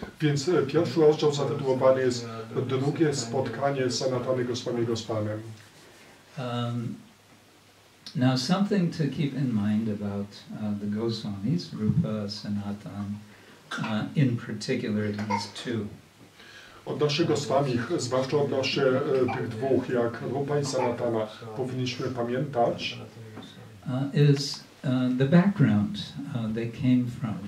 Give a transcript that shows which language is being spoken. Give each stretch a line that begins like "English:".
Polish: Więc pierwszy rozdział zatytułowany jest Drugie spotkanie Sanatany Goswamiego z Panem.
English: Now something to keep in mind about the Goswamis, Rupa, Sanatan, in particular these two.
Polish: Odnośnie Goswamich, zwłaszcza odnośnie tych dwóch, jak Rupa i Sanatana, powinniśmy pamiętać,
English: is the background they came from.